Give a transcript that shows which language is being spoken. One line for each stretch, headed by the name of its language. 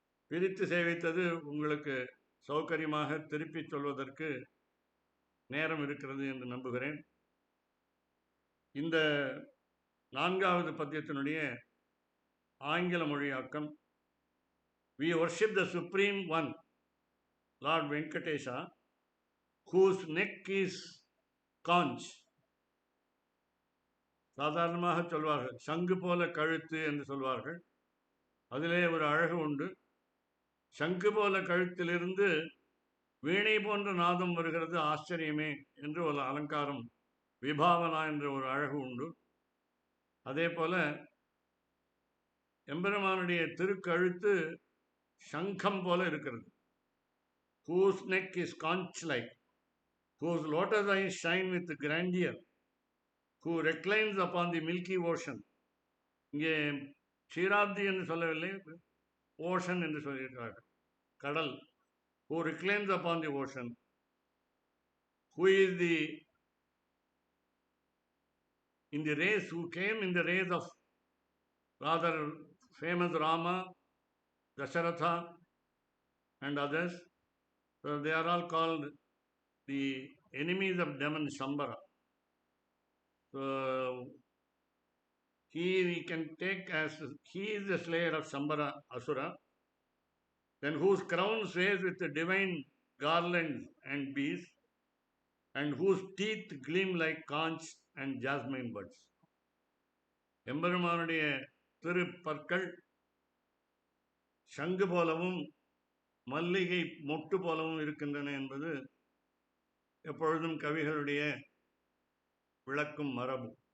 Tamil: பிரித்து சேவித்தது உங்களுக்கு சௌகரியமாக திருப்பி சொல்வதற்கு நேரம் இருக்கிறது என்று நம்புகிறேன். இந்த 4வது பத்தியத்தினுடைய ஆங்கில மொழியாக்கம்.
English: We worship the Supreme One, Lord Venkatesha, whose neck is conch.
Tamil: சாதாரணமாக சொல்வார்கள், சங்கு போல கழுத்து என்று சொல்வார்கள். அதிலே ஒரு அழகு உண்டு. சங்கு போல கழுத்திலிருந்து வீணை போன்ற நாதம் வருகிறது, ஆச்சரியமே என்று ஒரு அலங்காரம், விபாவனா என்ற ஒரு அழகு உண்டு. அதே போல எம்பெருமானுடைய திருக்கழுத்து சங்கம் போல இருக்கிறது.
English: whose neck is conch-like, whose lotus eyes shine with grandeur, who reclines upon the milky ocean.
Tamil: இங்கே க்ஷீராப்தி என்று சொல்லவில்லை, ஓஷன் என்று சொல்லியிருக்கிறார்கள், கடல்.
English: who reclines upon the ocean, who is in the race, who came in the race of rather famous Rama, Dasharatha and others. So they are all called the enemies of demon Shambhara. So we can take as he is the slayer of Shambhara Asura, then whose crown sways with the divine garlands and bees, and whose teeth gleam like conch and jasmine buds.
Tamil: எம்பெருமானுடைய திருப்பற்கள் சங்கு போலவும் மல்லிகை மொட்டு போலவும் இருக்கின்றன என்பது எப்பொழுதும் கவிகளுடைய விளக்கும் மரபு.